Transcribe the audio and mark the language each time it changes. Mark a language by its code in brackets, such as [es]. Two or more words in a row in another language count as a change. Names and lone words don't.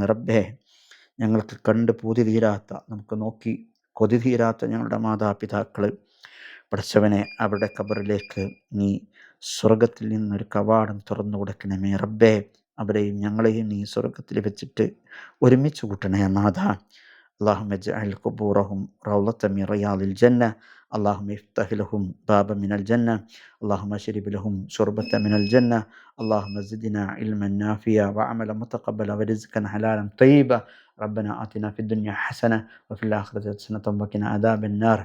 [ml] റബ്ബേ, ഞങ്ങൾക്ക് കണ്ട് പൂതി തീരാത്ത, നമുക്ക് നോക്കി കൊതി തീരാത്ത ഞങ്ങളുടെ മാതാപിതാക്കൾ, പഠിച്ചവനെ, അവരുടെ ഖബറിലേക്ക് നീ സ്വർഗത്തിൽ നിന്നൊരു കവാടം തുറന്നു കൊടുക്കണമേ റബ്ബേ. അവരെയും ഞങ്ങളെയും നീ സ്വർഗത്തിൽ വെച്ചിട്ട് ഒരുമിച്ച് കൂട്ടണേ നാഥ. [ar] اللهم اجعل قبورهم روضة من رياض الجنة. اللهم افتح لهم بابا من الجنة. اللهم اشرب لهم شربة من الجنة. اللهم زدنا علما نافعا وعملا متقبلا ورزقا حلالا طيبا. ربنا آتنا في الدنيا حسنة وفي الآخرة حسنة وقنا عذاب النار.